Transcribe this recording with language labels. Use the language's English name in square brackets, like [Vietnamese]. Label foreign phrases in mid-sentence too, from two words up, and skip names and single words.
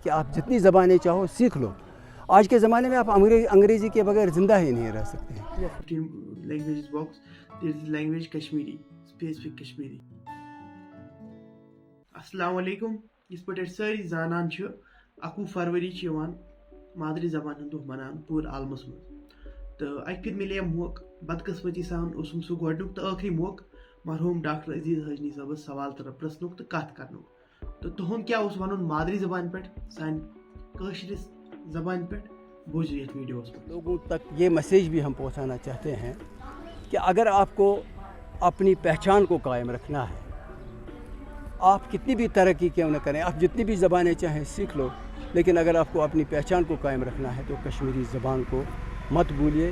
[Urdu] کہ آپ جتنی زبانیں چاہو سیکھ لو. آج کے زمانے میں آپ انگریزی کے بغیر زندہ ہی نہیں رہ سکتے ہیں. [English] languages box there is language Kashmiri specific Kashmiri. [Arabic] السلام علیکم. [Kashmiri] یِتھ پٲٹھۍ أسۍ سٲری زانان چھِ 21 فروری چھِ یِوان مادری زبان ہُنٛد دۄہ مَناونہٕ پوٗرٕ عالمَس منٛز تہٕ اَکہِ پھِرِ مِلے موقعہٕ بدقٕسمتی سان اوسُم سُہ گۄڈنیُک تہٕ ٲخری موقعہٕ مرحوٗم ڈاکٹر عزیز حجنی صٲبَس سوال پرٛژھنُک تہٕ کَتھ کَرنُک تہٕ تُہُنٛد کیٛاہ اوس وَنُن مادری زبانہِ پٮ۪ٹھ سانہِ کٲشرِس زبانہِ پٮ۪ٹھ بوٗزِو یَتھ ویٖڈیوَس منٛز. [Urdu] لوگوں تک یہ میسیج بھی ہم پہنچانا چاہتے ہیں کہ اگر آپ کو اپنی پہچان کو قائم رکھنا ہے, آپ کتنی بھی ترقی کیوں نہ کریں, آپ جتنی بھی زبانیں چاہیں سیکھ لو, لیکن اگر آپ کو اپنی پہچان کو قائم رکھنا ہے تو کشمیری زبان کو مت بھولیے.